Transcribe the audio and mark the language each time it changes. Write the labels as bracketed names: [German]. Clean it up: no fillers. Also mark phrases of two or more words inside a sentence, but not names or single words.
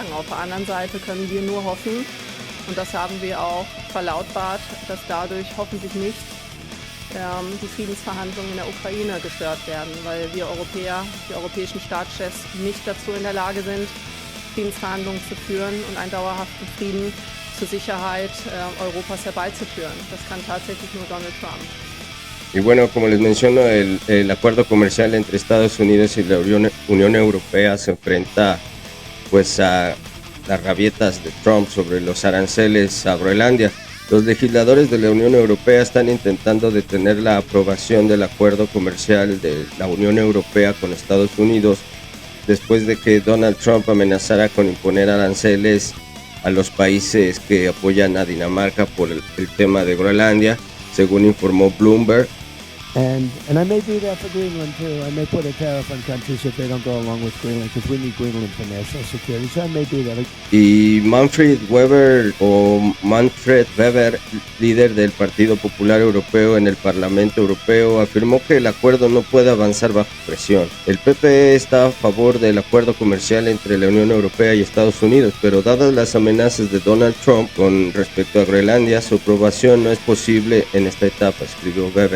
[German] Auf der anderen Seite können wir nur hoffen, und das haben wir auch verlautbart, dass dadurch hoffentlich nicht die Friedensverhandlungen in der Ukraine gestört werden, weil wir Europäer, die europäischen Staatschefs, nicht dazu in der Lage sind, Friedensverhandlungen zu führen und einen dauerhaften Frieden zur Sicherheit Europas herbeizuführen. Das kann tatsächlich nur Donald Trump. [Spanish] Y bueno, como les menciono, el acuerdo comercial entre Estados Unidos y la Unión Europea se enfrenta pues a las rabietas de Trump sobre los aranceles a Groenlandia. Los legisladores de la Unión Europea están intentando detener la aprobación del acuerdo comercial de la Unión Europea con Estados Unidos después de que Donald Trump amenazara con imponer aranceles a los países que apoyan a Dinamarca por el tema de Groenlandia, según informó Bloomberg. [English] And I may do that for Greenland too. I may put a tariff on countries if they don't go along with Greenland, because we need Greenland for national security. So I may do that. [Spanish] Y Manfred Weber, líder del Partido Popular Europeo en el Parlamento Europeo, afirmó que el acuerdo no puede avanzar bajo presión. El PPE está a favor del acuerdo comercial entre la Unión Europea y Estados Unidos, pero dadas las amenazas de Donald Trump con respecto a Groenlandia, su aprobación no es posible en esta etapa, escribió Weber.